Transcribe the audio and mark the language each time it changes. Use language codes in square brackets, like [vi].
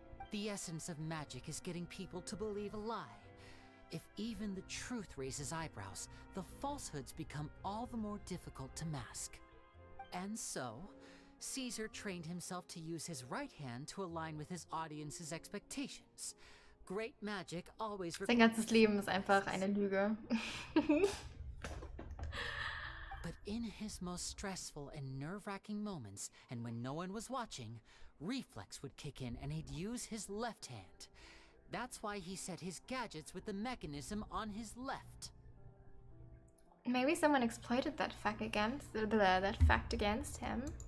[en] The essence of magic is getting people to believe a lie. If even the truth raises eyebrows, the falsehoods become all the more difficult to mask. And so, Caesar trained himself to use his right hand to align with his audience's expectations. Great magic always [de] Sein ganzes Leben ist einfach eine Lüge. [en] But in his most stressful and nerve-wracking moments, and when no one was watching, reflex would kick in and he'd use his left hand. That's why he set his gadgets with the mechanism on his left. Maybe someone exploited that fact against him.